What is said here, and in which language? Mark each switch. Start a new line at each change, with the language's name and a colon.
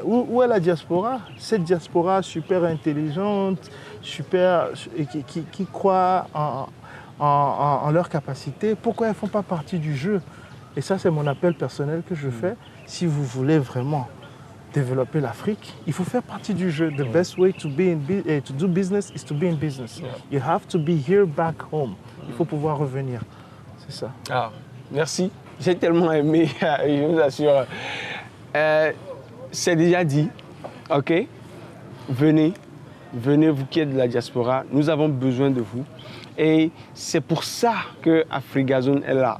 French: Où est la diaspora? Cette diaspora super intelligente, qui croit en leur capacité, pourquoi elles ne font pas partie du jeu? Et ça, c'est mon appel personnel que je fais. Si vous voulez vraiment développer l'Afrique, il faut faire partie du jeu.
English: The best way to do business is to be in business. You have to be here back home.
French: Il faut pouvoir revenir. C'est ça. Ah, merci. J'ai tellement aimé, je vous assure. C'est déjà dit, ok? Venez, vous qui êtes de la diaspora, nous avons besoin de vous. Et c'est pour ça que Afrigazone est là.